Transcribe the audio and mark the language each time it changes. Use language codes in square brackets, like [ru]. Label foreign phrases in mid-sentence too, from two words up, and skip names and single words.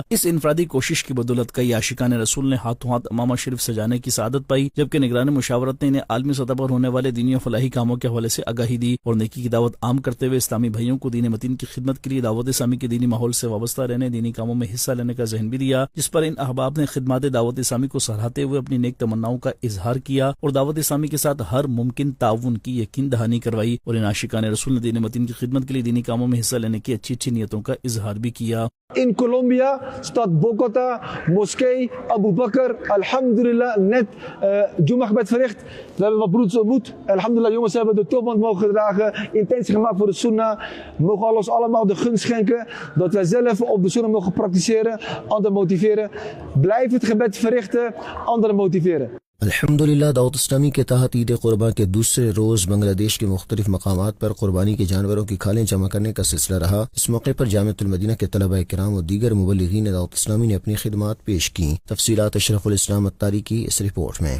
[ur] اس انفرادی کوشش کی بدولت کئی عاشقان رسول نے ہاتھوں ہاتھ امامہ شریف سجانے کی سعادت پائی, جبکہ نگران مشاورت نے انہیں عالمی سطح پر ہونے والے دینی و فلاحی کاموں کے حوالے سے آگاہی دی اور نیکی کی دعوت عام کرتے ہوئے اسلامی بھائیوں کو دین متین کی خدمت کے لیے دعوت اسلامی کے دینی ماحول سے وابستہ رہنے, دینی کاموں میں حصہ لینے کا ذہن بھی دیا, جس پر ان احباب نے خدمات دعوت اسلامی کو سراہتے ہوئے اپنی نیک تمناؤں کا اظہار کیا اور دعوت اسلامی کے ساتھ ہر ممکن تعاون کی یقین دہانی کروائی اور ان عاشقان رسول نے دین متین کی خدمت کے لیے دینی کاموں میں حصہ لینے کی اچھی اچھی نیتوں کا اظہار بھی کیا. [nl] In Colombia, stad Bogota, moskee Abu Bakr, alhamdulillah, net Jum'ahbed verricht. We hebben wat broeds ontmoet. Alhamdulillah, jongens hebben de tulband mogen dragen, intentie gemaakt voor de sunnah. Mogen Allah ons allemaal de gunst schenken dat wij zelf op de sunnah mogen praktiseren, anderen motiveren. Blijf het gebed verrichten, anderen motiveren. [ur] الحمدللہ دعوت اسلامی کے تحت عید قربان کے دوسرے روز بنگلہ دیش کے مختلف مقامات پر قربانی کے جانوروں کی کھالیں جمع کرنے کا سلسلہ رہا۔ اس موقع پر جامعۃ المدینہ کے طلبہ کرام اور دیگر مبلغین دعوت اسلامی نے اپنی خدمات پیش کی۔ تفصیلات اشرف الاسلام اتاری کی اس رپورٹ میں۔